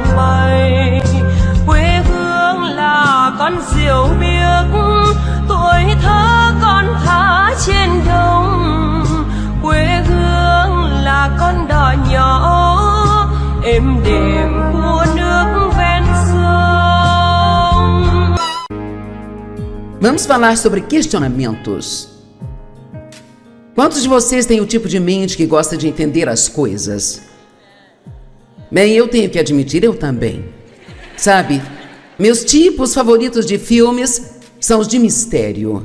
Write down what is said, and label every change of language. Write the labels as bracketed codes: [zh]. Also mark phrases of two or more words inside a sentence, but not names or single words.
[vi] bay, quê hương là con diều biếc, tuổi thơ con thả trên đồng, quê hương là con đò nhỏ êm đềm của nước ven sông. [pt] Vamos falar sobre questionamentos. Quantos de vocês têm o tipo de mente que gosta de entender as coisas? Bem, eu tenho que admitir, eu também. Meus tipos favoritos de filmes são os de mistério.